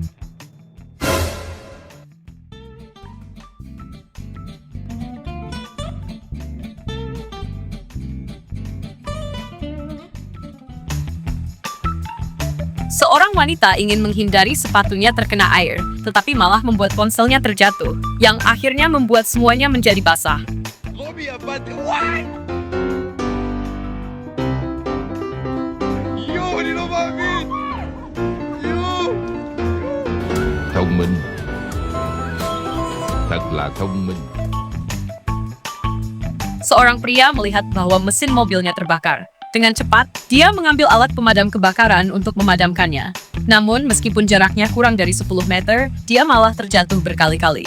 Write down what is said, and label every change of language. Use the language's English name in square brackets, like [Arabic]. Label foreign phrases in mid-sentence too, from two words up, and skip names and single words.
[Indonesian] Seorang wanita ingin menghindari sepatunya terkena air, tetapi malah membuat ponselnya terjatuh, yang akhirnya membuat semuanya menjadi basah. [Vietnamese] Thông minh. Thật là thông minh. [Indonesian] Seorang pria melihat bahwa mesin mobilnya terbakar. Dengan cepat, dia mengambil alat pemadam kebakaran untuk memadamkannya. Namun, meskipun jaraknya kurang dari 10 meter, dia malah terjatuh berkali-kali.